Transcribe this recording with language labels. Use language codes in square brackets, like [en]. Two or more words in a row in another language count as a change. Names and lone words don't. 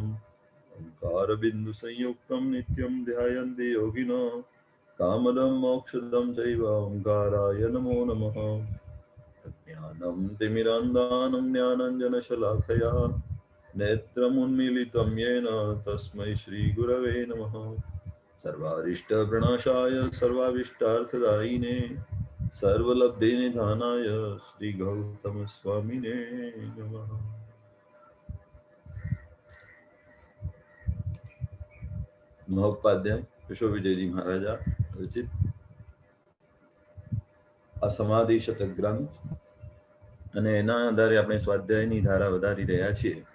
[sa] ओङ्कारबिन्दुसंयुक्तं नित्यं ध्यायन्ति योगिनो कामदं मोक्षदं चैव ओङ्काराय नमो नमः ज्ञानं तिमिरान्धानं ज्ञानञ्जनशलाकया नेत्रमुन्मीलितं येन तस्मै श्रीगुरवे नमः सर्वारिष्टप्रणाशाय सर्वाभीष्टार्थदायिने सर्वलब्धिनिधानाय श्रीगौतमस्वामिने नमः। [gu] મહોપાધ્યાય વિશ્વ વિજયજી મહારાજા રચિત આ સમાધિ શતક ગ્રંથ અને એના આધારે આપણે સ્વાધ્યાયની ધારા વધારી રહ્યા છીએ.